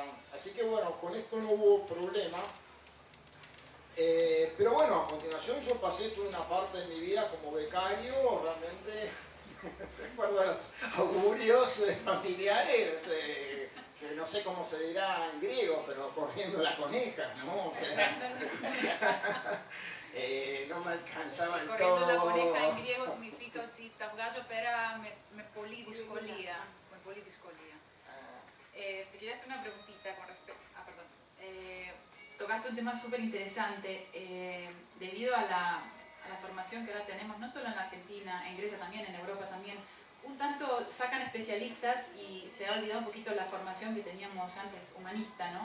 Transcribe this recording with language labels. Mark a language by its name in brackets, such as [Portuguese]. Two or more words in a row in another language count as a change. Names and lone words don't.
[Spanish] Así que bueno, con esto no hubo problema. Pero bueno, a continuación yo pasé toda una parte de mi vida como becario, realmente, recuerdo a los augurios familiares, que no sé cómo se dirá en griego, pero corriendo la coneja, ¿no? O sea, no me alcanzaba el todo. Corriendo la coneja en griego significa [Greek] ότι τα βγάζω πέρα με πολύ δυσκολία. Με πολύ δυσκολία. [Spanish] Te quería hacer una preguntita con respecto... perdón. Tocaste un tema súper interesante debido a la formación que ahora tenemos, no solo en la Argentina, en Grecia también, en Europa también. Un tanto sacan especialistas y se ha olvidado un poquito la formación que teníamos antes, humanista, ¿no?